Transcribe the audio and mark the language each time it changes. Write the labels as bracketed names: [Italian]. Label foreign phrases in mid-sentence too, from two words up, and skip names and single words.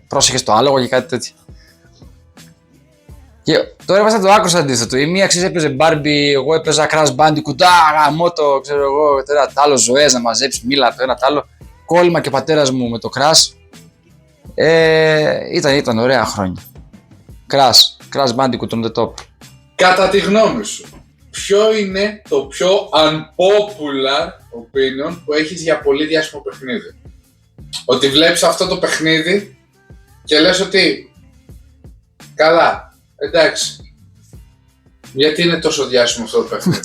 [Greek] Πρόσεχε στο άλογο και κάτι τέτοιο. Και τώρα ήμασταν το άκουσα αντίθετο. Η μία ξέρεις έπαιζε Barbie, εγώ έπαιζα Crash Bandicoot, γαμώτο, ξέρω εγώ, το άλλο ζωές να μαζέψει, μίλα το ένα το άλλο. Κόλλημα και ο πατέρας μου με το Crash. Ήταν ωραία χρόνια. [English] Crash Bandicoot on the top. [Greek] Κατά τη γνώμη σου, ποιο είναι το πιο [English] unpopular opinion [Greek] που έχεις για πολύ διάσημο παιχνίδι? Ότι βλέπεις αυτό το παιχνίδι και λες ότι καλά, εντάξει, γιατί είναι τόσο διάσημο αυτό το παιχνίδι?